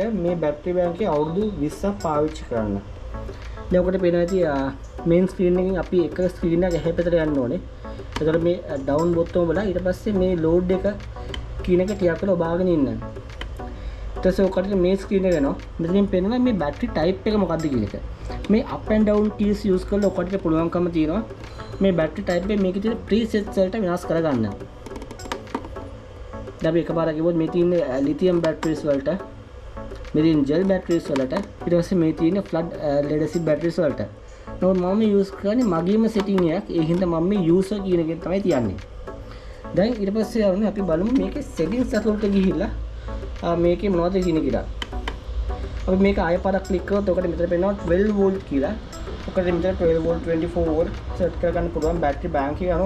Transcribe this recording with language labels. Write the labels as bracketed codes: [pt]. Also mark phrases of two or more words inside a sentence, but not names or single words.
[si] මේ [en] battery bank [si] එකේ අවුරුදු 20ක් පාවිච්චි කරන්න. දැන් ඔකට පේනවා ඇති [en] main screen [si] එකෙන් අපි එක screen එකක් එහා පැත්තට යන්න ඕනේ. එතකොට මේ down බොත්තම බලලා ඊට පස්සේ මේ load එක කියන එක ටිකක් වෙලා ඔබාගෙන ඉන්න. ඊට පස්සේ ඔකට මේ screen එක එනවා. මෙතනින් පේනවා මේ [en] battery type [si] එක මොකක්ද කියන එක. මේ [en] up and down keys use [si] කරලා ඔකට පුළුවන්කම තියෙනවා මේ [en] battery type [si] එක මේකේ තියෙන presets වලට වෙනස් කරගන්න. දැන් අපි එකපාරක් කිව්වොත් මේ තියෙන [en] lithium batteries [si] වලට මේ තියෙන [en] gel batteries [si] වලට ඊට පස්සේ මේ තියෙන [en] flood lead acid batteries [si] වලට. නමුත් මම use කරන්නේ මගේම setting එකක්. ඒ හින්දා මම මේ user කියන එකෙන් තමයි තියන්නේ. දැන් ඊට පස්සේ යන්නේ අපි බලමු මේකේ settings ඇතුළට ගිහිල්ලා මේකේ මොනවද තියෙන්නේ කියලා. අපි මේක ආයෙ පාරක් ක්ලික් කරොත් ඔකට මෙතන පේනවා 12 volt කියලා. ඔකට මෙතන 12 volt 24 volt set කරගන්න පුළුවන් [en] battery bank [si] එක යනවා.